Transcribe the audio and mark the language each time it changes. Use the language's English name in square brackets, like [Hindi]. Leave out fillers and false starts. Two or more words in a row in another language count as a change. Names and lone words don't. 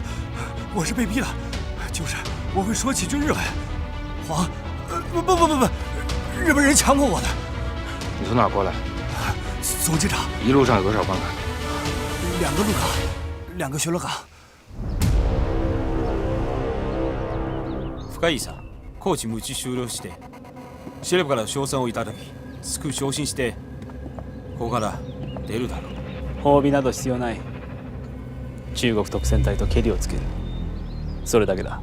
[Chinese] 我是被逼的，就是我会说几句日文。不，日本人强迫我的。你从哪儿过来？从机场。一路上有多少关卡？2个入港，2个巡逻岗。 [Japanese] 深井さん、コーチ無事終了して、司令部から賞賛をいただき、すぐ昇進して、ここから出るだろう。褒美など必要ない。中国特戦隊とケリをつける。それだけだ。